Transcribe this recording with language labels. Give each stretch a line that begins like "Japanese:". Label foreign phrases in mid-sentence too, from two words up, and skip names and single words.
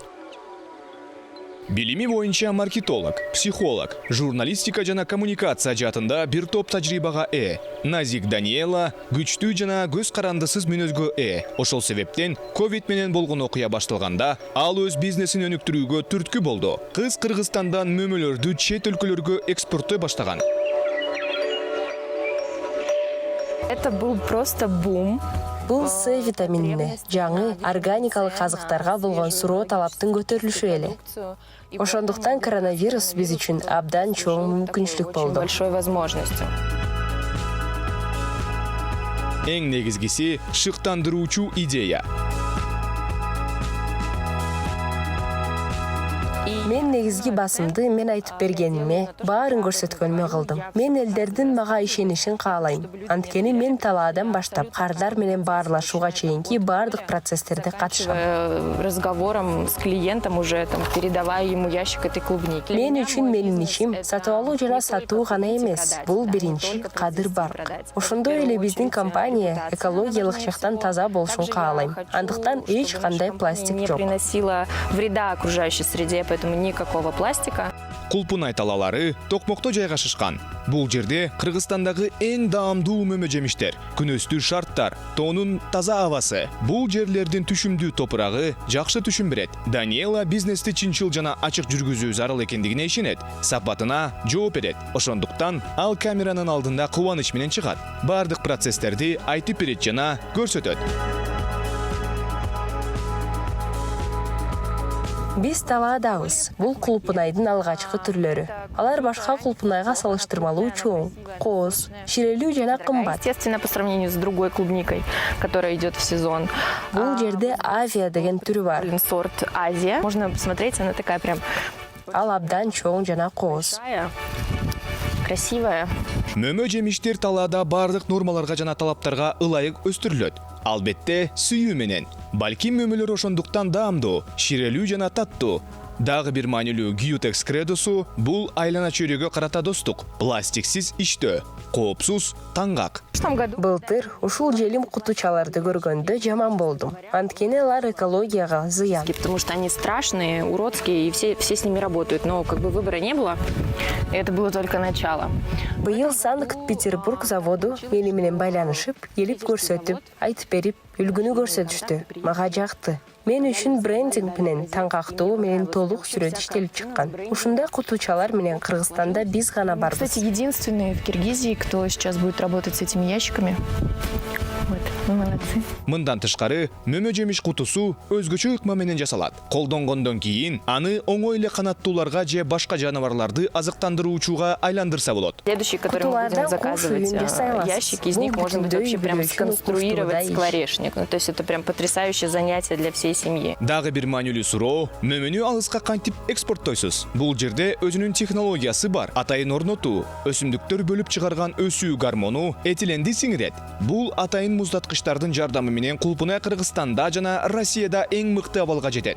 Kyrgyz: Билими боюнча маркетолог, психолог, журналистика жана коммуникация жаатында бир топ тажрыйбага Назик Даниэла күчтүү жана көз карандысыз мүнөзгө Ошол себептен ковид менен болгон окуя башталганда ал өз бизнесин өнүктүрүүгө түрткү болду. Кыз Кыргызстандан мөмөлөрдү чет өлкөлөргө экспорттой баштаган.
Russian: Это был просто бум.
Kyrgyz: Бул С витаминине, жаңы органикалык азыктарга болгон суроо талаптын көтөрүлүшү эле. Ошондуктан коронавирус биз үчүн абдан чоң мүмкүнчүлүк болду.
Russian: Большой возможностью.
Kyrgyz: Эң негизгиси шыктандыруучу идея. Мен негизги басымды мен айтып бергениме, баарын көрсөткөнүмө кылдым. Мен элдердин мага ишенишин каалайм. Анткени мен талаадан баштап кардар менен баарлашууга чейинки баардык процесстерде катышам.
Russian: Разговором с клиентом уже там передавая ему ящик этой клубники.
Kyrgyz: Мен үчүн менин ишим сатып алуу жана сатуу гана эмес. Бул биринчи кадыр барк. Ошондой эле биздин компания экологиялык жактан таза болушун каалайм. Андыктан эч кандай пластик жок.
Russian: Не приносила вреда окружающей среде, поэтому никакого пластика.
Kyrgyz: Кулпунай талалары Токмокто жайгашышкан. Бул жерде Кыргызстандагы эң даамдуу мөмө жемиштер, күнөстүү шарттар, тоонун таза абасы. Бул жерлердин түшүмдүү топурагы жакшы түшүм берет. Даниэла бизнести чынчыл жана ачык жүргүзүү зарыл экендигине ишенет. Сапатына жооп берет. Ошондуктан ал камеранын алдында кубаныч менен чыгат. Бардык процесстерди айтып берет жана көрсөтөт. Биз талаадабыз. Бул кулпунайдын алгачкы түрлөрү. Алар башка кулпунайга салыштырмалуу чоң, кооз, ширелүү жана кымбат.
Russian: Естественно, по сравнению с другой клубникой, которая идет в сезон.
Kyrgyz: Бул жерде Авиа деген түрү бар.
Russian: Сорт Азия. Можно посмотреть, она такая прям...
Kyrgyz: Ал абдан чоң жана кооз.
Russian: Красивая.
Kyrgyz: Мөмө жемиштер талаада бардык нормаларга жана талаптарга ылайык өстүрүлөт. Албетте, сүйүү менен. Балки мөмөлөр ошондуктан даамдуу, ширелүү жана таттуу. Дагы бир маанилүү Gyutex кредосу бул айлана чөйрөгө карата достук, пластиксиз иштөө, коопсуз, таңгак. Былтыр ушул желим кутучаларды көргөндө жаман болдум. Анткени алар экологияга зыян.
Russian: Потому что они страшные, уродские, и все с ними работают. Но как бы выбора не было. Это было только начало.
Kyrgyz: Быйыл Санкт-Петербург заводу мени менен байланышып, келип көрсөтүп, айтып берип, үлгүнү көрсөтүштү. Мага жакты. Мен үчүн брендинг менен таңгактуу менен толук сүрөт иштелип чыккан. Ушундай кутучалар менен Кыргызстанда биз гана барбыз.
Russian: Кстати, единственные в Киргизии, кто сейчас будет работать с этими ящиками. Вот, вы молодцы.
Kyrgyz: Мындан тышкары, мөмө жемиш кутусу өзгөчө ыкма менен жасалат. Колдонгондон кийин аны оңой эле канаттууларга же башка жаныбарларды азыктандыруучуга айландырса болот.
Russian: Следующий, который мы будем заказывать, ящики, из них можно будет вообще прям сконструировать скворечник. Ну, то есть это прям потрясающее занятие для всей семьи.
Kyrgyz: Дагы бир маанилүү суроо, мөмөнү алыска кантип экспорттойсуз? Бул жерде өзүнүн технологиясы бар. Атайын орнотуу, өсүмдүктөр бөлүп чыгарган өсүү гормону этиленди сиңирет. Бул атайын муздаткычтардын жардамы менен кулпунай Кыргызстанда жана Россияда эң мыкты абалга жетет.